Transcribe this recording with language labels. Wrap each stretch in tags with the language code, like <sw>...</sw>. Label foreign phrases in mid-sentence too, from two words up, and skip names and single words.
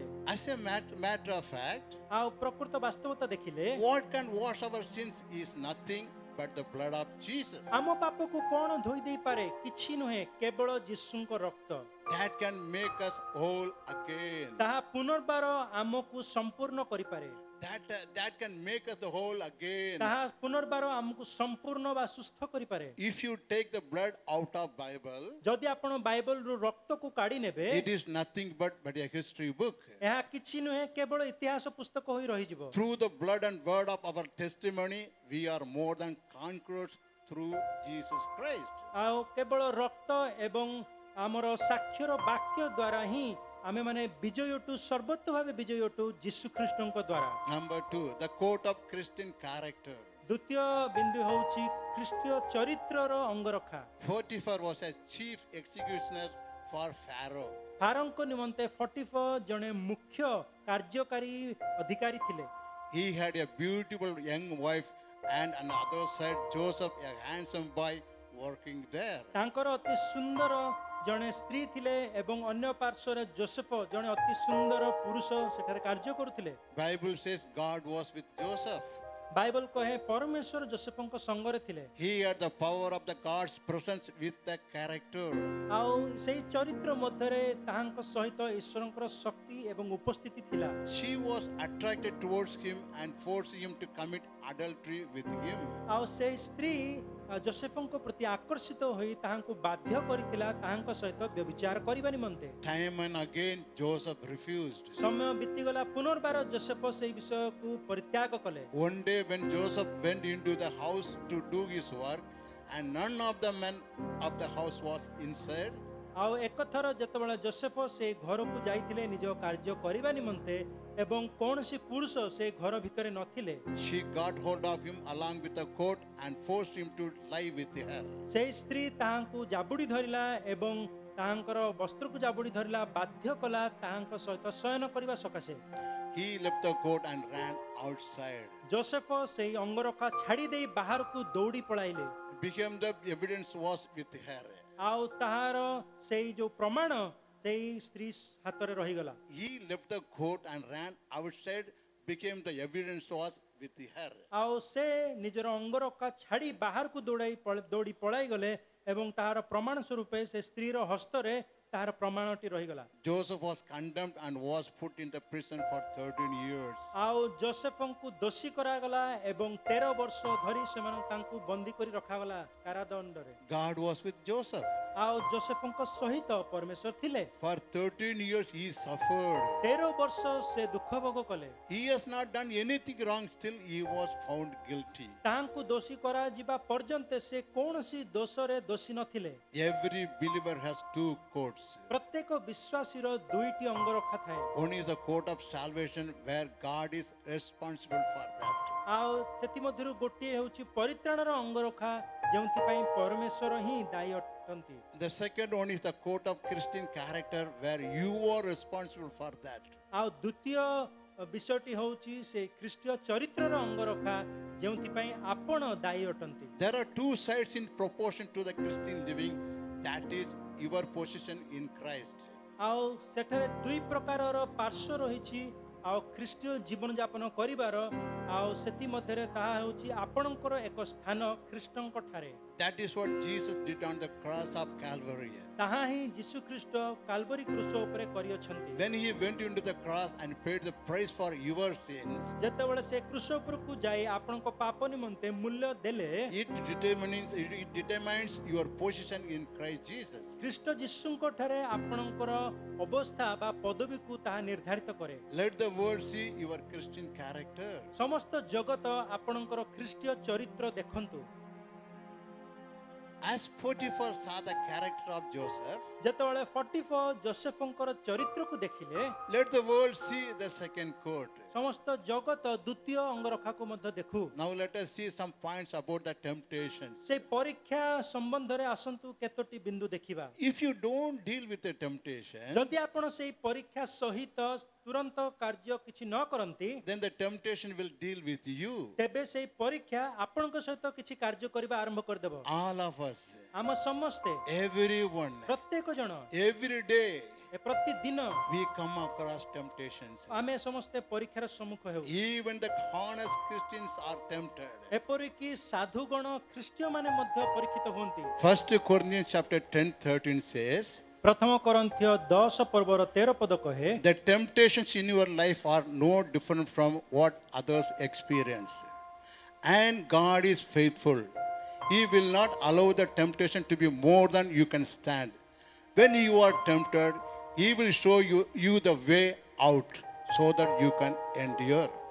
<en>As a matter of fact,</en> <or>ଆଉ ପ୍ରକୃତ ବାସ୍ତବତା ଦେଖିଲେ</or> <en>what can wash our sins is nothing but the blood of Jesus.</en> <or>ଆମ ପାପକୁ କ'ଣ ଧୋଇ ଦେଇପାରେ? କିଛି ନୁହେଁ, କେବଳ ଯୀଶୁଙ୍କ ରକ୍ତ।</or> <en>That can make us whole again.</en> <or>ତାହା ପୁନର୍ବାର ଆମକୁ ସମ୍ପୂର୍ଣ୍ଣ କରିପାରେ।</or> <en>That can make us whole again.</en> <or>ତାହା ପୁନର୍ବାର ଆମକୁ ସମ୍ପୂର୍ଣ୍ଣ ବା ସୁସ୍ଥ କରିପାରେ।</or> <en>If you take the blood out of Bible,</en> <or>ଯଦି ଆପଣ ବାଇବଲରୁ ରକ୍ତକୁ କାଢି ନେବେ</or> <en>it is nothing but a history book.</en> <or>ଏହା କିଛି ନୁହେଁ, କେବଳ ଇତିହାସ ପୁସ୍ତକ ହୋଇ ରହିଯିବ।</or> <en>Through the blood and word of our testimony, we are more than conquerors through Jesus Christ.</en> <or>ଆଉ କେବଳ ରକ୍ତ ଏବଂ ଆମର ସାକ୍ଷ୍ୟର ବାକ୍ୟ ଦ୍ୱାରା ହିଁ ଆମେ ମାନେ ବିଜୟ ଅଟୁ, ସର୍ବୋତ୍ତ ଭାବେ ବିଜୟ ଅଟୁ ଯୀଶୁ ଖ୍ରୀଷ୍ଟଙ୍କ ଦ୍ୱାରା।</or> <en>Number 2, the coat of Christian character.</en> <or>ଦ୍ୱିତୀୟ ବିନ୍ଦୁ ହେଉଛି ଖ୍ରୀଷ୍ଟୀୟ ଚରିତ୍ରର ଅଙ୍ଗରଖା।</or> <en>Potiphar was a chief executioner for Pharaoh.</en> <or>ଫାରୋଙ୍କ ନିମନ୍ତେ ଫଟିଫ ଜଣେ ମୁଖ୍ୟ କାର୍ଯ୍ୟକାରୀ ଅଧିକାରୀ ଥିଲେ।</or> <en>He had a beautiful young wife, and on the other side, Joseph, a handsome boy, working there.</en> <or>ତାଙ୍କର ଅତି ସୁନ୍ଦର ଜଣେ ସ୍ତ୍ରୀ ଥିଲେ ଏବଂ ଅନ୍ୟ ପାର୍ଶ୍ୱରେ ଜୋସେଫ ଜଣେ ଅତି ସୁନ୍ଦର ପୁରୁଷ ସେଠାରେ କାର୍ଯ୍ୟ କରୁଥିଲେ।</or> <en>Bible says God was with Joseph.</en> <or>ବାଇବଲ କହେ ପରମେଶ୍ୱର ଯୋସେଫଙ୍କ ସଙ୍ଗରେ ଥିଲେ।</or> <en>He had the power of the God's presence with the character.</en> <or>ଆଉ ସେଇ ଚରିତ୍ର ମଧ୍ୟରେ ତାହାଙ୍କ ସହିତ ଈଶ୍ୱରଙ୍କର ଶକ୍ତି ଏବଂ ଉପସ୍ଥିତି ଥିଲା।</or> <en>She was attracted towards him and forced him to commit adultery with him.</en> <or>ଆଉ ସେଇ ସ୍ତ୍ରୀ ଯୋସେଫଙ୍କ ପ୍ରତି ଆକର୍ଷିତ ହୋଇ ତାହାଙ୍କୁ ବାଧ୍ୟ କରିଥିଲା ତାହାଙ୍କ ସହିତ ବ୍ୟଭିଚାର କରିବା ନିମନ୍ତେ।</or> <en>Time and again Joseph refused.</en> <or>ସମୟ ବିତିଗଲା, ପୁନର୍ବାର ଯୋସେଫ ସେଇ ବିଷୟକୁ ପରିତ୍ୟାଗ କଲେ।</or> <en>One day when Joseph went into the house to do his work and none of the men of the house was inside,</en> <or>ଆଉ ଏକଥର ଯେତେବେଳେ ଯୋସେଫ ସେ ଘରକୁ ଯାଇଥିଲେ ନିଜ କାର୍ଯ୍ୟ କରିବା ନିମନ୍ତେ ଏବଂ କୌଣସି ପୁରୁଷ ସେ ଘର ଭିତରେ ନଥିଲେ,</or> <en>she got hold of him along with the coat and forced him to lie with her.</en> <or>ସେଇ ସ୍ତ୍ରୀ ତାହାଙ୍କୁ ଜାବୁଡ଼ି ଧରିଲା ଏବଂ ତାହାଙ୍କର ବସ୍ତ୍ରକୁ ଜାବୁଡ଼ି ଧରିଲା, ବାଧ୍ୟ କଲା ତାହାଙ୍କ ସହିତ ଶୟନ କରିବା ସକାଶେ।</or> <en>He left the coat and ran outside.</en> <or>ଯୋସେଫ ସେଇ ଅଙ୍ଗରଖା ଛାଡ଼ି ଦେଇ ବାହାରକୁ ଦୌଡ଼ି ପଳାଇଲେ।</or> <en>Became the evidence was with her.</en> <or>ଆଉ ତାହାର ସେଇ ଯୋଉ ପ୍ରମାଣ ସେଇ ସ୍ତ୍ରୀ ହାତରେ ରହିଗଲା।</or> <en>He left the coat and ran outside. Became the evidence was with her.</en> <or>ଆଉ ସେ ନିଜର ଅଙ୍ଗରଖା ଛାଡ଼ି ବାହାରକୁ ଦୌଡ଼ି ପଳାଇ ଗଲେ ଏବଂ ତାହାର ପ୍ରମାଣ ସ୍ୱରୂପେ ସେ ସ୍ତ୍ରୀର ହସ୍ତରେ ତାହାର ପ୍ରମାଣଟି ରହିଗଲା।</or> <en>Joseph was condemned and was put in the prison for 13 years.</en> <or>ଆଉ ଯୋସେଫଙ୍କୁ ଦୋଷୀ କରାଗଲା ଏବଂ 13 ବର୍ଷ ଧରି ସେମାନଙ୍କୁ ତାଙ୍କୁ ବନ୍ଦୀ କରି ରଖାଗଲା କାରାଦଣ୍ଡରେ।</or> <en>God was with Joseph.</en> <or>ଆଉ ଯୋସେଫଙ୍କ ସହିତ ପରମେଶ୍ୱର ଥିଲେ।</or> <en>For 13 years he suffered.</en> <or>13 ବର୍ଷ ସେ ଦୁଃଖ ଭୋଗ କଲେ।</or> <en>He has not done anything wrong, still he was found guilty.</en> <or>ତାହାଙ୍କୁ ଦୋଷୀ କରାଯିବା ପର୍ଯ୍ୟନ୍ତ ସେ କୌଣସି ଦୋଷରେ ଦୋଷୀ ନଥିଲେ।</or> <en>Every believer has two coats.</en> <or>ପ୍ରତ୍ୟେକ ବିଶ୍ୱାସୀର ଦୁଇଟି ଅଙ୍ଗରଖା ଥାଏ।</or> <en>One is the coat of salvation where God is responsible for that.</en> <or>ଆଉ ସେଥିମଧ୍ୟରୁ ଗୋଟିଏ ହେଉଛି ପରିତ୍ରାଣର ଅଙ୍ଗରଖା, ଯେଉଁଥିପାଇଁ ପରମେଶ୍ୱର ହିଁ ଦାୟୀ ଅଟନ୍ତି।</or> <en>The second one is the coat of Christian character where you are responsible for that.</en> <or>ଆଉ ଦ୍ୱିତୀୟ ବିଷୟଟି ହେଉଛି ସେ ଖ୍ରୀଷ୍ଟୀୟ ଚରିତ୍ରର ଅଙ୍ଗରଖା, ଯେଉଁଥିପାଇଁ ଆପଣ ଦାୟୀ ଅଟନ୍ତି।</or> <en>There are two sides in proportion to the Christian living, that is your position in Christ.</en> <or>ଆଉ ସେଠାରେ ଦୁଇ ପ୍ରକାରର ପାର୍ଶ୍ୱ ରହିଛି ଆଉ ଖ୍ରୀଷ୍ଟୀୟ ଜୀବନଯାପନ କରିବାର, ଆଉ ସେଥିମଧ୍ୟରେ ତାହା ହେଉଛି ଆପଣଙ୍କର ଏକ ସ୍ଥାନ ଖ୍ରୀଷ୍ଟଙ୍କ ଠାରେ।</or> <en>That is what Jesus did on the cross of Calvary.</en> <or>ତାହା ହିଁ ଯୀଶୁ ଖ୍ରୀଷ୍ଟ କାଲବରୀ କ୍ରୁଶ ଉପରେ କରିଅଛନ୍ତି।</or> <en>When he went into the cross and paid the price for your sins,</en> <or>ଯେତେବେଳେ ସେ କ୍ରୁଶ ଉପରକୁ ଯାଇ ଆପଣଙ୍କ ପାପ ନିମନ୍ତେ ମୂଲ୍ୟ ଦେଲେ,</or> <en>it determines your position in Christ Jesus.</en> <or>ଖ୍ରୀଷ୍ଟ ଯୀଶୁଙ୍କ ଠାରେ ଆପଣଙ୍କର ଅବସ୍ଥା ବା ପଦବୀକୁ ତାହା ନିର୍ଦ୍ଧାରିତ କରେ।</or> <en>Let the world see your Christian character.</en> <or>ସମସ୍ତ ଜଗତ ଆପଣଙ୍କର ଖ୍ରୀଷ୍ଟୀୟ ଚରିତ୍ର ଦେଖନ୍ତୁ।</or> <en>As Potiphar saw the character of Joseph,</en> <or>ଯେତେବେଳେ ଫଟିଫ ଯୋସେଫଙ୍କର ଚରିତ୍ରକୁ ଦେଖିଲେ,</or> <en>let the world see the second coat.</en> <or>ସମସ୍ତ ଜଗତ ଦ୍ୱିତୀୟ ଅଙ୍ଗରଖାକୁ ମଧ୍ୟ ଦେଖୁ।</or> <en>Now let us see some points about the temptations.</en> <or>ସେ ପରୀକ୍ଷା ସମ୍ବନ୍ଧରେ ଆସନ୍ତୁ କେତୋଟି ବିନ୍ଦୁ ଦେଖିବା।</or> <en>If you don't deal with the temptation,</en> <or>ଯଦି ଆପଣ ସେଇ ପରୀକ୍ଷା ସହିତ ତୁରନ୍ତ କାର୍ଯ୍ୟ କିଛି ନ କରନ୍ତି,</or> <en>then the temptation will deal with you.</en> <or>ତେବେ ସେଇ ପରୀକ୍ଷା ଆପଣଙ୍କ ସହିତ କିଛି କାର୍ଯ୍ୟ କରିବା ଆରମ୍ଭ କରିଦେବ।</or> <en>All of us,</en> <or>ଆମ ସମସ୍ତେ,</or> <en>everyone,</en> <or>ପ୍ରତ୍ୟେକ ଜଣ,</or> <en>every day</en> <or>ପ୍ରତିଦିନ</or> <en>we come across temptations.</en> <or>ଆମେ ସମସ୍ତେ ପରୀକ୍ଷାର ସମ୍ମୁଖ ହେଉ।</or> <en>Even the honest Christians are tempted.</en> <or>ଏପରିକି ସାଧୁଗଣ ଖ୍ରୀଷ୍ଟୀୟମାନେ ମଧ୍ୟ ପରୀକ୍ଷିତ ହୁଅନ୍ତି।</or> <en>1 Corinthians chapter 10:13 says,</en> <or>ପ୍ରଥମ କରନ୍ଥୀୟ 10 ପର୍ବର 13 ପଦ କହେ,</or> <en>the temptations in your life are no different from what others experience. And God is faithful. He will not allow the temptation to be more than you can stand. When you are tempted, He will show you the way out so that you can endure.</en>